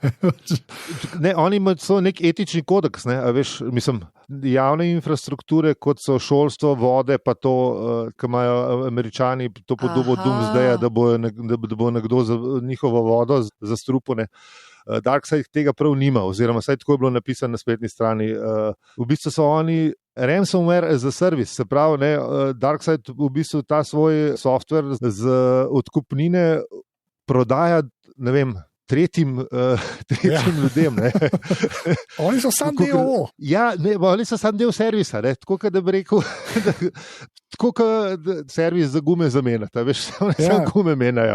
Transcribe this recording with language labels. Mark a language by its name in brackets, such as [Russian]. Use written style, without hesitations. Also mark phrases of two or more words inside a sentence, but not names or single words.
[Slovenian] Ne, oni imajo nek etični kodeks, ne, a veš, mislim, javne infrastrukture, kot so šolstvo, vode, pa to, ki imajo Američani, to podobo Doomsdaya, da bo nekdo za njihovo vodo zastrupone. Darkseid tega prav nima, oziroma saj tako je bilo napisano na spletni strani. V bistvu so oni [English] ransomware as a service, [Slovenian] se pravi, ne, Darkseid v bistvu ta svoj software z odkupnine prodaja, ne vem, tretjim ljudem. Ne. Oni so sam del. Ja, ne, oni so sam del servisa, ne. Tako da bi rekel, tako kot servis za gume zamenjata, veš, oni samo gume menjajo.